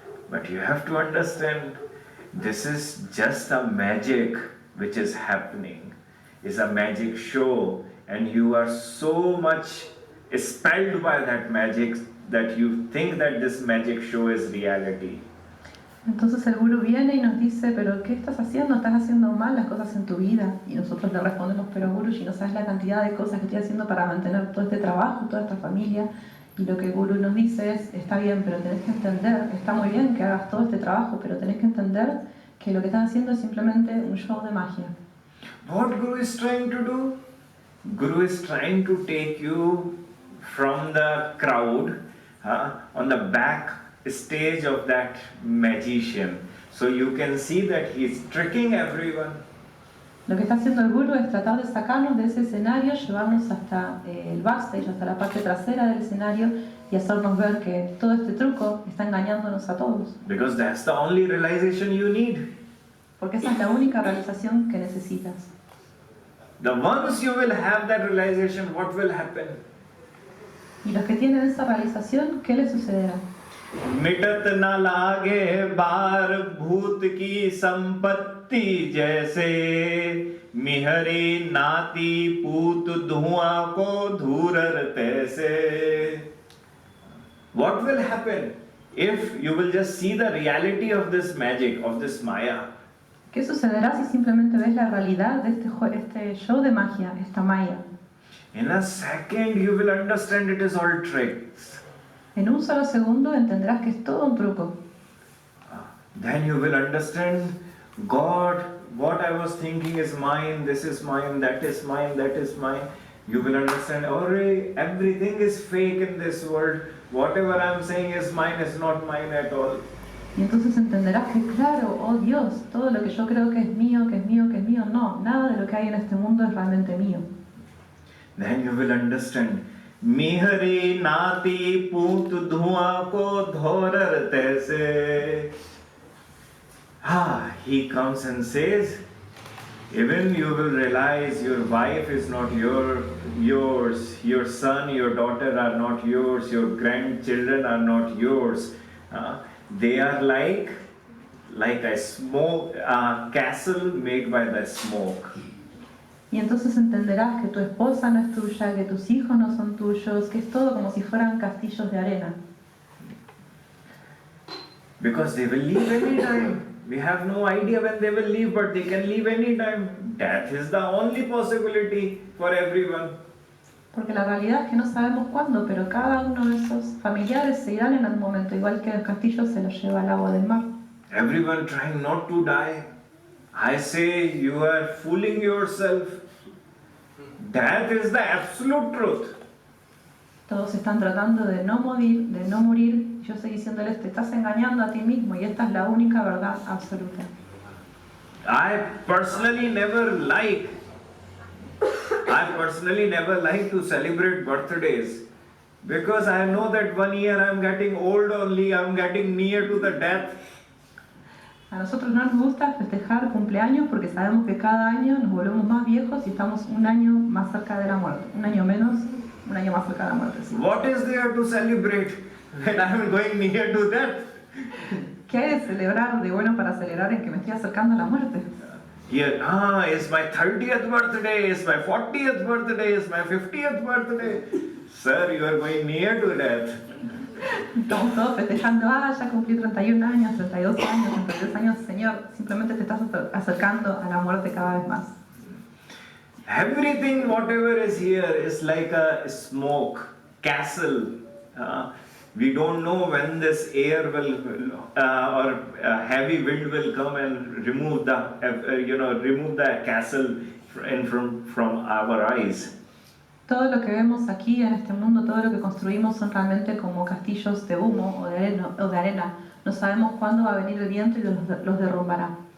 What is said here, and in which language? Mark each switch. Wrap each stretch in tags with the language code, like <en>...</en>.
<en>But you have to understand, this is just a magic which is happening. It's a magic show, and you are so much spelled by that magic that you think that this magic show is reality.</en> <es>Entonces el gurú viene y nos dice, pero ¿qué estás haciendo? Estás haciendo mal las cosas en tu vida. Y nosotros le respondemos, pero gurú, si no sabes la cantidad de cosas que estoy haciendo para mantener todo este trabajo, toda esta familia. Y lo que el gurú nos dice es, está bien, pero tenés que entender, está muy bien que hagas todo este trabajo, pero tenés que entender que lo que estás haciendo es simplemente un show de magia.</es> <en>What Guru is trying to do? Guru is trying to take you from the crowd on the back stage of that magician, so you can see that he is tricking everyone.</en> <es>Lo que está haciendo el gurú es tratar de sacarnos de ese escenario, llevarnos hasta el backstage, hasta la parte trasera del escenario y hacernos ver que todo este truco está engañándonos a todos.</es> <en>Because that's the only realization you need.</en> <es>Porque esa es la única realización que necesitas.</es> <en>The once you will have that realization, what will happen?</en> <es>Y los que tienen esa realización, ¿qué les sucederá?</es> <hi>मिटत न लागे बार भूत की संपत्ति जैसे मिहरे नाती पूत धुआं को धूरर तैसे.</hi> <en>What will happen if you will just see the reality of this magic, of this maya?</en> <es>¿Qué sucederá si simplemente ves la realidad de este show de magia, esta maya?</es> <en>In a second you will understand it is all tricks.</en> <es>En un solo segundo entenderás que es todo un truco.</es> <en>Then you will understand, God, what I was thinking is mine, this is mine, that is mine, that is mine. You will understand, everything is fake in this world. Whatever I am saying is mine is not mine at all.</en> <es>Y entonces entenderás que claro, oh Dios, todo lo que yo creo que es mío, que es mío, que es mío, no, nada de lo que hay en este mundo es realmente mío.</es> <en>Then you will understand,</en> <hi>मिहरे नाती पूत धुआं को धोरर तैसे.</hi> <en>He comes and says, even you will realize your wife is not yours, your son, your daughter are not yours, your grandchildren are not yours. They are like a castle made by the smoke.</en> <es>Y entonces entenderás que tu esposa no es tuya, que tus hijos no son tuyos, que es todo como si fueran castillos de arena.</es> <en>Because they will leave any time. We have no idea when they will leave, but they can leave any time. Death is the only possibility for everyone.</en> <es>Porque la realidad es que no sabemos cuándo, pero cada uno de esos familiares se irán en algún momento, igual que el castillo se los lleva al agua del mar.</es> <en>Everyone trying not to die. I say you are fooling yourself. That is the absolute truth.</en> <es>Todos están tratando de no morir. Yo estoy diciéndoles, te estás engañando a ti mismo y esta es la única verdad absoluta.</es> <en>I personally never like I personally never like to celebrate birthdays because I know that 1 year I'm getting old only, I'm getting near to the death.</en> <es>A nosotros no nos gusta festejar cumpleaños porque sabemos que cada año nos volvemos más viejos y estamos un año más cerca de la muerte. Un año menos, un año más cerca de la muerte. Sí.</es> <en>What is there to celebrate when I'm going near to death?</en> <es>¿Qué hay de celebrar, de bueno para celebrar en que me estoy acercando a la muerte?</es> <en>Here, it's my 30th birthday, it's my 40th birthday, it's my 50th birthday. Sir, you are going near to death.</en> <es>Estamos todos festejando, ya cumplí 31 años, 32 años, 33 años, Señor, simplemente te estás acercando a la muerte cada vez más.</es> <en>Everything, whatever is here, is like a smoke, castle. We don't know when this air will, or heavy wind will come and remove the castle from our eyes.</en> <es>Todo lo que vemos aquí en este mundo, todo lo que construimos son realmente como castillos de humo o de arena. No sabemos cuándo va a venir el viento y los derrumbará.</es>